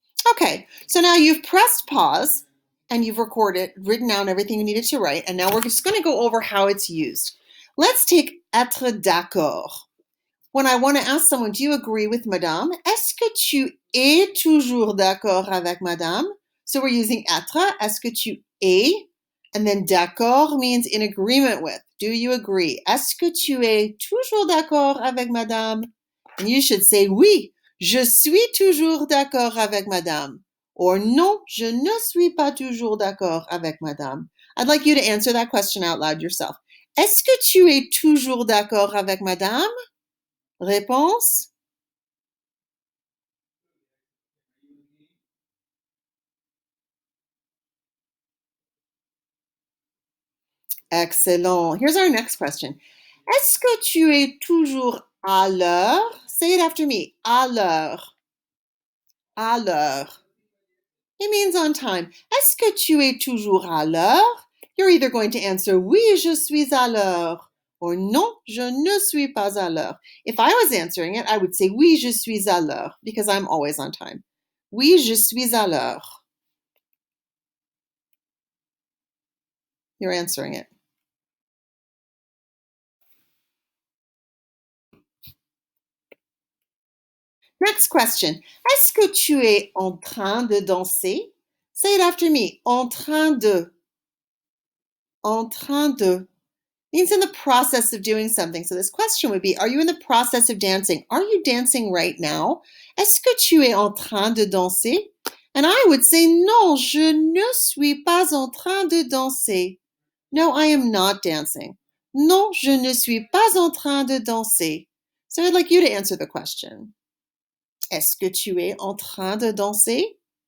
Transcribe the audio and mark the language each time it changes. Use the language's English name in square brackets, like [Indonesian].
[English] Okay, so now you've pressed pause and you've written down everything you needed to write, and now we're just going to go over how it's used. Let's take être d'accord. When I want to ask someone, do you agree with madame? [French] Est-ce que tu es toujours d'accord avec madame? [English] So we're using [French] être, est-ce que tu es? [English] And then d'accord means in agreement with. Do you agree? [French] Est-ce que tu es toujours d'accord avec madame? [English] And you should say [French] oui, je suis toujours d'accord avec madame. Or non, je ne suis pas toujours d'accord avec madame. [English] I'd like you to answer that question out loud yourself. [French] Est-ce que tu es toujours d'accord avec madame? Réponse? [English] Excellent. Here's our next question. [French] Est-ce que tu es toujours à l'heure? [English] Say it after me. [French] À l'heure. À l'heure. [English] It means on time. [French] Est-ce que tu es toujours à l'heure? [English] You're either going to answer [French] oui, je suis à l'heure, or non, je ne suis pas à l'heure. [English] If I was answering it, I would say [French] oui, je suis à l'heure, [English] because I'm always on time. [French] Oui, je suis à l'heure. [English] You're answering it. Next question. [French] Est-ce que tu es en train de danser? [English] Say it after me. [French] En train de. En train de. [English] Means in the process of doing something. So this question would be, are you in the process of dancing? Are you dancing right now? [French] Est-ce que tu es en train de danser? [English] And I would say, [French] non, je ne suis pas en train de danser. [English] No, I am not dancing. [French] Non, je ne suis pas en train de danser. [English] So I'd like you to answer the question. [French] Est-ce que tu es en train de danser?